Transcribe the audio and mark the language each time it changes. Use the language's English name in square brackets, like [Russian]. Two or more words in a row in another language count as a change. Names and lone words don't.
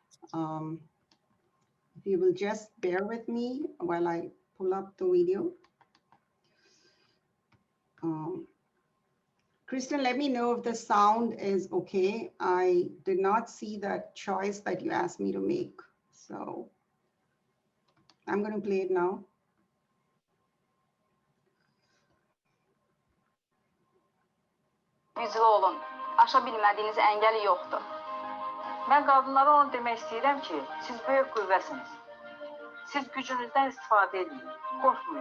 [English] If you will just bear with me while I pull up the video. Kristen, let me know if the sound is okay. I did not see that choice that you asked me to make. So I'm going to play it now. [Azerbaijani] Güclü olun. Aşa bilmədiyiniz əngəl yoxdur. Mən qadınlara onu demək istəyirəm ki, siz böyük qüvvəsiniz. Siz gücünüzdən istifadə edin, qorxmayın.